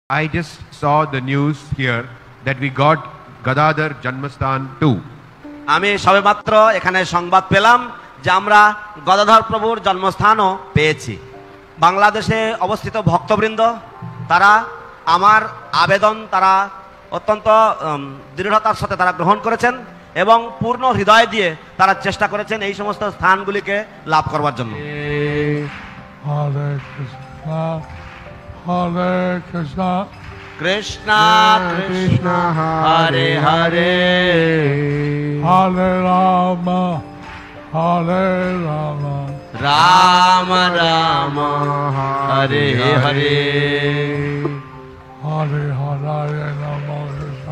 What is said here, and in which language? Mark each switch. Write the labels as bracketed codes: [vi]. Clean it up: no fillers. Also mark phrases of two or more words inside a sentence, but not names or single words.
[en] I just saw the news here that we got Gadadhar Janmasthan too. [bn] আমি সবেমাত্র এখানে সংবাদ পেলাম যে আমরা গদাধর প্রভুর জন্মস্থানও পেয়েছি। বাংলাদেশে অবস্থিত ভক্তবৃন্দ তারা আমার আবেদন তারা অত্যন্ত দৃঢ়তার সাথে তারা গ্রহণ করেছেন এবং পূর্ণ হৃদয় দিয়ে তারা চেষ্টা করেছেন এই সমস্ত স্থানগুলিকে লাভ করবার জন্য। হরে কৃষ্ণ হরে কৃষ্ণ কৃষ্ণ কৃষ্ণ হরে হরে হরে রাম হরে রাম রাম রাম হরে হরে হরে হরে নম কৃষ্ণ